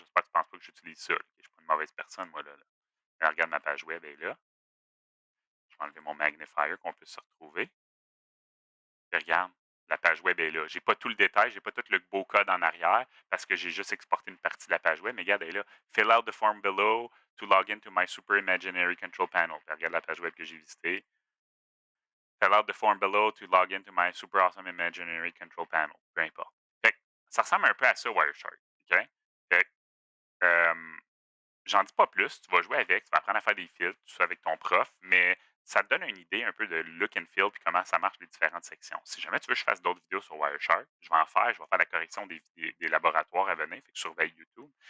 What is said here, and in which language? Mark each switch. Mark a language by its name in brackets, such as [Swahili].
[French] J'espère que tu ne penses pas que j'utilise ça. Là. Je ne suis pas une mauvaise personne, moi. Là. Je regarde ma page web, elle est là. Je vais enlever mon magnifier qu'on peut se retrouver. Puis regarde, la page web est là. J'ai pas tout le détail, j'ai pas tout le beau code en arrière parce que j'ai juste exporté une partie de la page web. Mais regarde, elle est là. [English] Fill out the form below to log into my super imaginary control panel. [French] Puis regarde la page web que j'ai visitée. [English] Fill out the form below to log into my super awesome imaginary control panel. [French] Peu importe. Fait que ça ressemble un peu à ça, Wireshark. OK? Fait que, j'en dis pas plus. Tu vas jouer avec, tu vas apprendre à faire des filtres, tout ça avec ton prof, mais ça te donne une idée un peu de [English] look and feel [French] puis comment ça marche les différentes sections. Si jamais tu veux que je fasse d'autres vidéos sur Wireshark, je vais en faire. Je vais faire la correction des laboratoires à venir, fait que surveille YouTube.